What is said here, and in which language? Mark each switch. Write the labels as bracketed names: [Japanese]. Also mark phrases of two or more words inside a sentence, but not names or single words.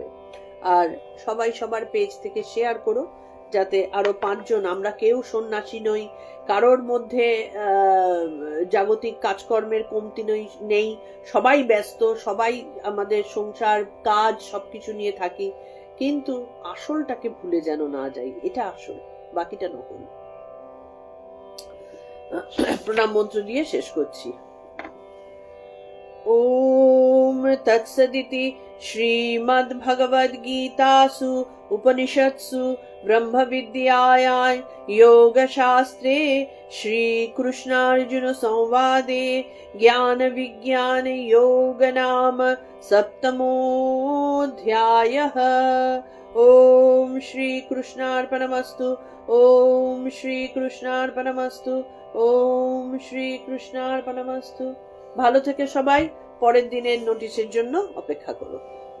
[Bangla] আর সবাই সবার পেজ থেকে শেয়ার করো, যাতে আরো 5 জন, আমরা কেউ সন্ন্যাসী নই, কারোর মধ্যে জাগতিক কাজকর্মের কমতি নেই, সবাই ব্যস্ত, সবাই আমাদের সংসার কাজ সবকিছু নিয়ে থাকি, কিন্তু আসলটাকে ভুলে যেন না যাই, এটা আসল, বাকিটা নকল। প্রণাম মন্ত্র দিয়ে শেষ করছি। [Sanskrit] ओम तत्सदिति श्रीमद्भगवद्गीतासु उपनिषत्सु ब्रह्मविद्यायां योगशास्त्रे श्रीकृष्णार्जुन संवादे ज्ञानविज्ञान योग नाम 7मोऽध्यायः। ओम श्रीकृष्णार्पणमस्तु। ओम श्रीकृष्णार्पणमस्तु। ओम श्रीकृष्णार्पणमस्तु। [Bangla] ভালো থেকে সবাই, পরের দিনের নোটিশের জন্য অপেক্ষা করো।